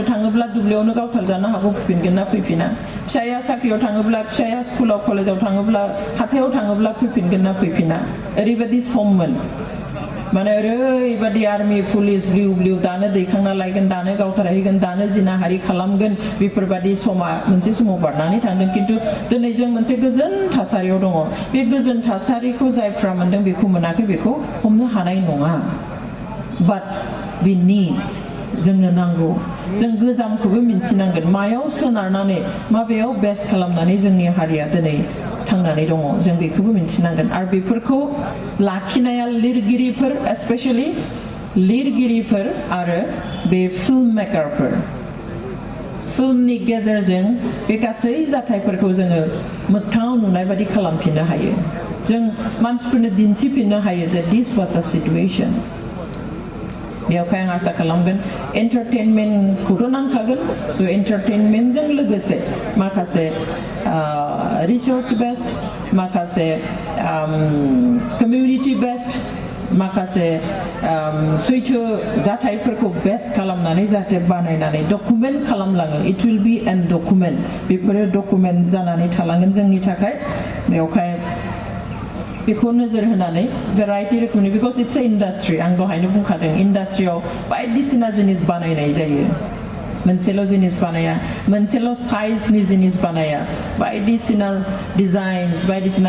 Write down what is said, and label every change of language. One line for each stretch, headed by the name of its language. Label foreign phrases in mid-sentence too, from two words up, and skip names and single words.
Bodo: थाङोब्ला दुब्लियावनो गावथारजानो हागौ फैफिनगोन ना फैफिना फिसाया साख्रियाव थाङोब्ला फिसाया स्कुलाव कलेजाव थाङोब्ला हाथायाव थाङोब्ला फैफिनगोन ना फैफिना ओरैबायदि सममोन माने ओरैबायदि
English: army police
Bodo: ब्लिउ ब्लिउ दानो दैखांना लायगोन दानो गावथारहैगोन दानो जिनाहारि खालामगोन बेफोरबायदि समा मोनसे समाव बारनानै थांदों किन्तु दिनै जों मोनसे गोजोन थासारियाव दङ बे गोजोन थासारिखौ जायफ्रा मोनदों बेखौ मोनाखै बेखौ हमनो हानाय नङा
English: but we need
Bodo: जोंनो नांगौ जों गोजामखौबो मिन्थिनांगोन मायाव सोनारनानै माबेयाव बेस्ट खालामनानै जोंनि हारिया दिनै थांनानै दङ जों बेखौबो मिन्थिनांगोन आरो बेफोरखौ लाखिनाया लिरगिरिफोर स्पेशली लिरगिरिफोर आरो बे फिल्म मेकारफोर फिल्मनि गेजेरजों बे गासै जाथायफोरखौ जोङो मोगथाङाव नुनाय बादि खालामफिननो हायो जों मानसिफोरनो दिन्थिफिननो हायो जे
English: this was the situation
Bodo: बेवहाय आं आसा खालामगोन एन्टारटेनमेन्टखौथ' नांखागोन स' एन्टारटेनमेन्टजों लोगोसे माखासे
English: research based
Bodo: माखासे
English: community based
Bodo: माखासे सैथो जाथायफोरखौ बेस्ट खालामनानै जाहाथे बानायनानै डकुमेन्ट खालामलाङो
English: it will be an document
Bodo: बेफोरो डकुमेन्ट जानानै थालांगोन जोंनि थाखाय बेवहाय बेखौ नोजोर होनानै भेराइटि रोखोमनि
English: because it's a industry
Bodo: आं दहायनो बुंखादों इन्डास्ट्रियाव बायदिसिना जिनिस बानायनाय जायो मोनसेल' जिनिस बानाया मोनसेल' साइजनि जिनिस बानाया बायदिसिना डिजाइन्स बायदिसिना